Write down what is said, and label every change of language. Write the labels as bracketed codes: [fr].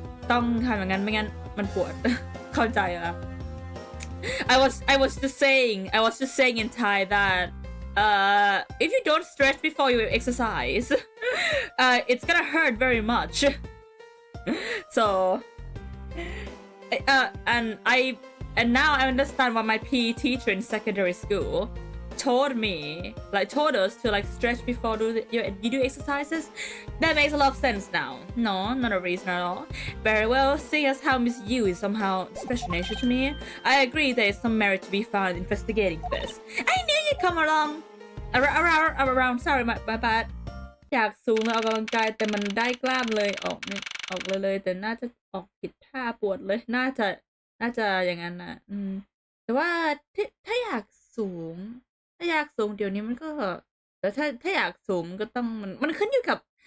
[th] ต้องทำอย่างนั้นไม่งั้นมันปวด เข้าใจอ่ะ [en] I was just saying in Thai that if you don't stretch before you exercise it's gonna hurt very much so and now I understand why my PE teacher in secondary school told us to like stretch before you do exercises. That makes a lot of sense now. No, not a reason at all. Very well, seeing as how Miss You is somehow special nature to me, I agree there is some merit to be found in investigating this. I knew you'd come along. Around. Sorry, my bad. [th] อยากสูงเลยออกกำลังกายแต่มันได้กล้ามเลยออกเลยแต่น่าจะออกผิดท่าปวดเลยน่าจะอย่างนั้นนะแต่ว่าถ้าอยากสูงเดี๋ยวนี้มันก็แต่ถ้าอยากสูงก็ต้องมันขึ้นอยู่กับ